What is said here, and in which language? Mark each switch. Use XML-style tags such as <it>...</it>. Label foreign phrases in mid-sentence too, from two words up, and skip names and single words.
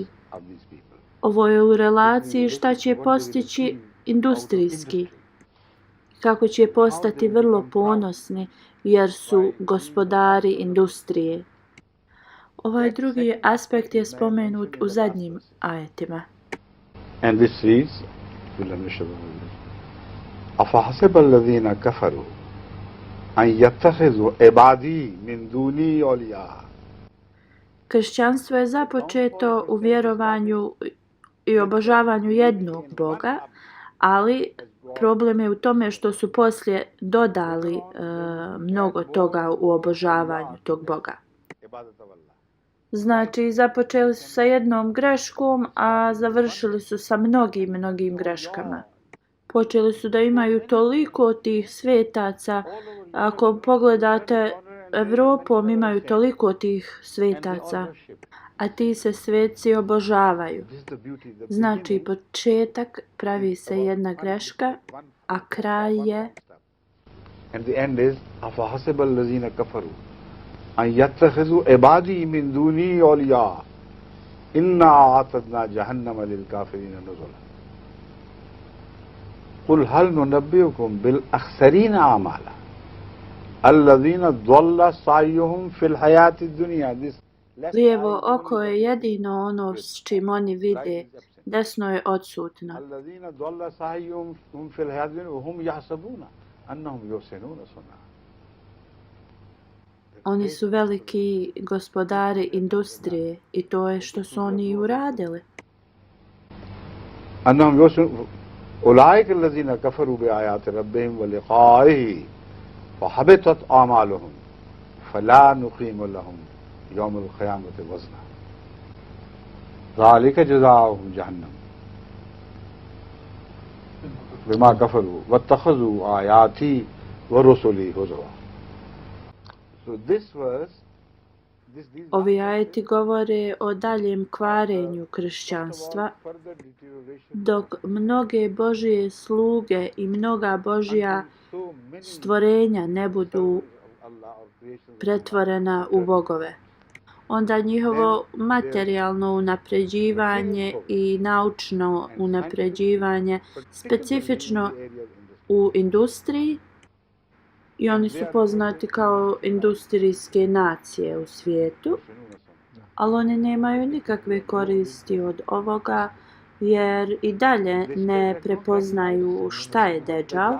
<bs>Ovo je u relaciji šta će postići industrijski, kako će postati vrlo ponosni jer su gospodari industrije. Ovaj drugi aspekt je spomenut u zadnjim ajetima.</bs> <en>And this reads</en> <ar>أفحسب الذين كفروا أن يتخذوا عبادي من دوني أولياء.</ar> <bs>Kršćanstvo je započeto u vjerovanju i obožavanju jednog Boga, ali problem je u tome što su poslije dodali mnogo toga u obožavanju tog Boga. Znači, započeli su sa jednom greškom, a završili su sa mnogim greškama. Počeli su da imaju toliko tih svetaca. Ako pogledate Evropom, imaju toliko tih svetaca, a ti se sveci obožavaju. Znači, početak pravi se jedna greška, a kraj je</bs> <en>And the end is</en> <ar>أفحسب الذين كفروا أن يتخذوا عبادي من دوني أولياء إنا أعتدنا جهنم للكافرين نزلا قل هل ننبئكم بالأخسرين أعمالا الذين ضل سعيهم في الحياة الدنيا.</ar> <bs>lijevo oko je jedino ono s čim oni vide, desno je odsutno.</bs> <ar>الذين ضل سعيهم في الحياة الدنيا وهم يحسبون أنهم يحسنون صنعا.</ar> <bs>Oni su veliki gospodari industrije i to je što su oni uradili.</bs> <ar>أنهم يحسنون أولئك الذين كفروا بآيات ربهم ولقائه فحبطت أعمالهم فلا نقيم لهم يوم القيامة وزنا. ذَلِكَ جَزَاؤُهُمْ جَهَنَّمُ بِمَا كَفَرُوا وَاتَّخَذُوا آيَاتِي وَرُسُلِي هُزُوًا.</ar> <en>So this verse, these</en> <bs>Ovi ajeti govore o daljem kvarenju kršćanstva, dok mnoge Božje sluge i mnoga Božja stvorenja ne budu pretvorena u bogove. Onda njihovo materijalno unapređivanje i naučno unapređivanje, specifično u industriji, i oni su poznati kao industrijske nacije u svijetu, ali oni nemaju nikakve koristi od ovoga jer i dalje ne prepoznaju šta je Deđal.</bs>